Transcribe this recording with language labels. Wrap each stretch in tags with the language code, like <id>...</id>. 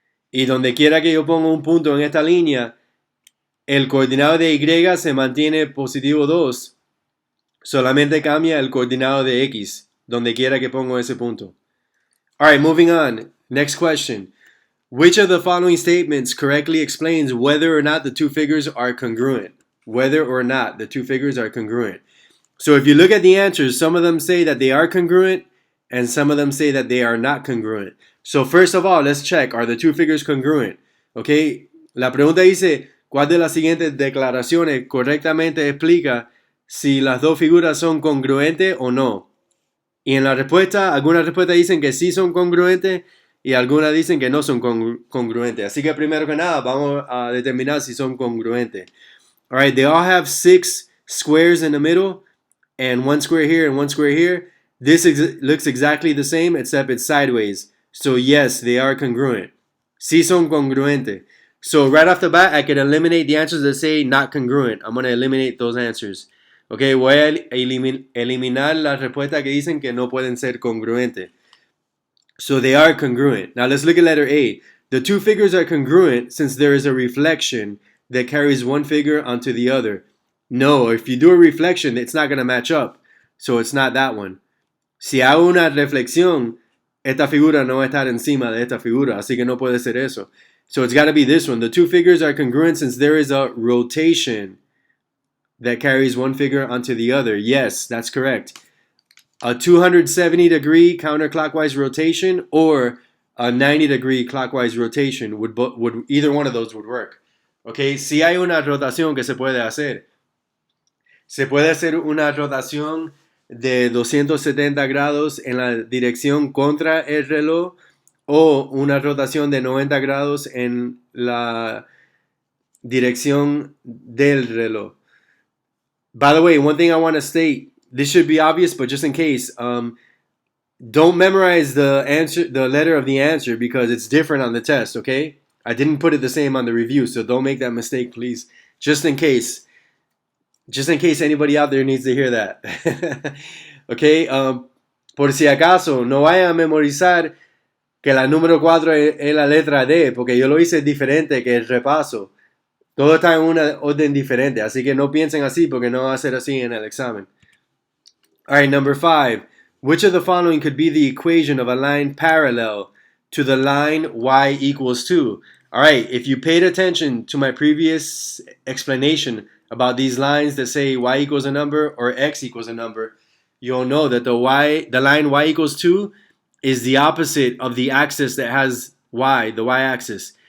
<es>Y donde quiera que yo ponga un punto en esta línea, el coordinado de Y se mantiene positivo 2. Solamente cambia el coordinado de X, donde quiera que ponga ese punto.</es> <en>Alright, moving on. Next question. Which of the following statements correctly explains whether or not the two figures are congruent? Whether or not the two figures are congruent. So if you look at the answers, some of them say that they are congruent and some of them say that they are not congruent. So first of all, let's check, are the two figures congruent?</en> <es>Okay, la pregunta dice, ¿cuál de las siguientes declaraciones correctamente explica si las dos figuras son congruentes o no? Y en la respuesta, algunas respuestas dicen que sí son congruentes y algunas dicen que no son congruentes. Así que primero que nada, vamos a determinar si son congruentes.</es> <en>All right, they all have 6 squares in the middle and 1 square here and 1 square here. This looks exactly the same except it's sideways. So yes, they are congruent. Sí son congruentes. So right off the bat, I can eliminate the answers that say not congruent. I'm going to eliminate those answers.</en> <es>Okay, voy a eliminar las respuestas que dicen que no pueden ser congruentes.</es> <en>So they are congruent. Now let's look at letter A. The two figures are congruent since there is a reflection that carries one figure onto the other. No, if you do a reflection, it's not going to match up. So it's not that one.</en> <es>Si hago una reflexión, esta figura no va a estar encima de esta figura, así que no puede ser eso.</es> <en>So it's got to be this one. The two figures are congruent since there is a rotation that carries one figure onto the other. Yes, that's correct. A 270-degree counterclockwise rotation or a 90-degree clockwise rotation would either one of those would work.</en> <es>Okay, si hay una rotación que se puede hacer. Se puede hacer una rotación de 270 grados en la dirección contra el reloj o una rotación de 90 grados en la dirección del reloj.</es> <en>By the way, one thing I want to state, this should be obvious, but just in case, don't memorize the letter of the answer because it's different on the test, okay? I didn't put it the same on the review, so don't make that mistake, please. Just in case anybody out there needs to hear that.</en> <es>Okay, por si acaso, no vayan a memorizar que la número 4 es la letra D, porque yo lo hice diferente que el repaso. Todo está en una orden diferente, así que no piensen así porque no va a ser así en el examen.</es> <en>Alright, number 5. Which of the following could be the equation of a line parallel to the line y equals 2? Alright, if you paid attention to my previous explanation about these lines that say y equals a number or x equals a number, you'll know that the line y equals 2 is the opposite of the axis that has y, the y-axis.</en>